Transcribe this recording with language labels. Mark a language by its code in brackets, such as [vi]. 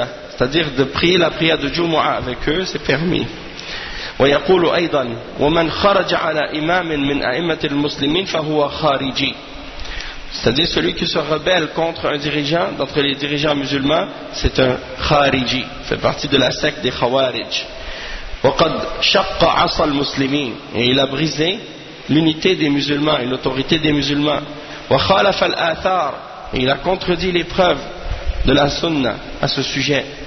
[fr] C'est-à-dire de prier la prière de Jumu'ah avec eux, c'est permis. [ar] ويقول أيضا ومن خرج على إمام من أئمة المسلمين فهو خارجي. [fr] C'est-à-dire celui qui se rebelle contre un dirigeant d'entre les dirigeants musulmans, c'est un khariji, fait partie de la secte des Khawarij. [ar] وقد شق عصا المسلمين, [fr] et il a brisé l'unité des musulmans et l'autorité des musulmans. [ar] وخالف الآثار, [fr] et il a contredit les preuves de la sunna à ce sujet.